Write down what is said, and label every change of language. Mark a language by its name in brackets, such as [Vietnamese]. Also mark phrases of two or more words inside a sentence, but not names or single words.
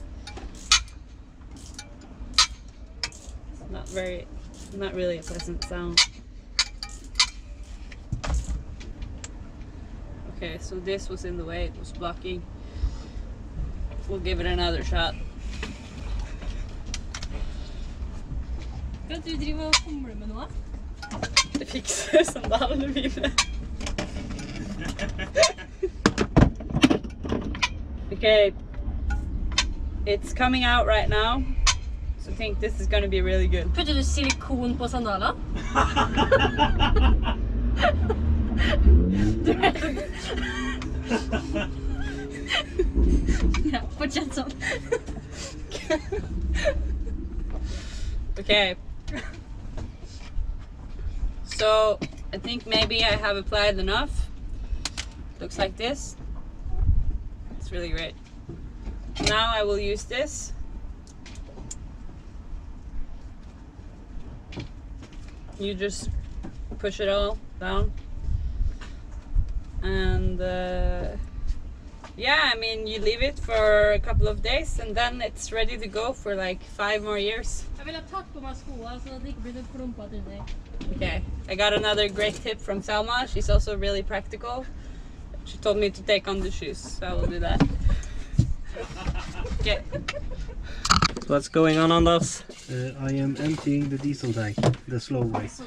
[English] It's not really a pleasant sound. Okay, so this was in the way, it was blocking. We'll give it another shot. [Norwegian] Hva du driver og fomler med nå? Det fikser sandalene mine. [English] Okay, it's coming out right now, so I think this is going to be really good. [Norwegian] Putter du silikon på sandaler? Du vet ja, fortsett sånn. [English] Okay. So I think maybe I have applied enough. Looks like this. It's really great. Now I will use this. You just push it all down. And yeah, I mean, you leave it for a couple of days and then it's ready to go for like 5 more years. [Swedish] Jag vill ha tatt på mina skor så att det inte blir så klumpat i mig. [English] Okay, I got another great tip from Selma. She's also really practical. She told me to take on the shoes, so I will do that. Okay. So what's going on Anders? I am emptying the diesel tank the slow way.